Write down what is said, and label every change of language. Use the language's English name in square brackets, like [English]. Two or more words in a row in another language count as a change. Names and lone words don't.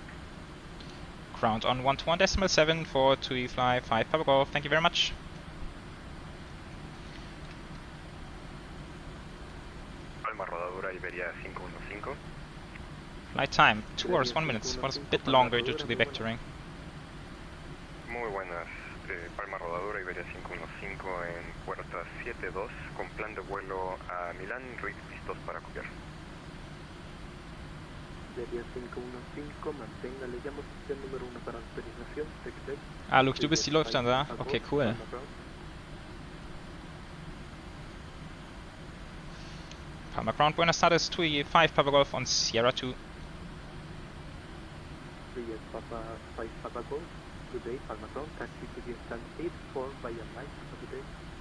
[English] Ground on 121.7 for TUIfly 5 Papa Golf. Thank you very much. [Spanish] Palma rodadura Iberia 515. [English] Flight time 2 hours 1 minute. Was a bit longer due to the vectoring. [Spanish] Muy buenas. Palma rodadura Iberia 515 en puerta 72 con plan de vuelo a Milán, listos para copiar. Iberia 515, mantenga, le llamo sistema número 1 para autorización, TEC. [German] Ah, Luke, du bist die Lufthansa. [English] Okay, cool. Palma Ground, [Spanish] buenas tardes, [English] TUI 5 Papa Golf on Sierra 2. Papa 5 Papa Golf. Good day, Palma Ground, taxi to the stand 84 via Mike, good day.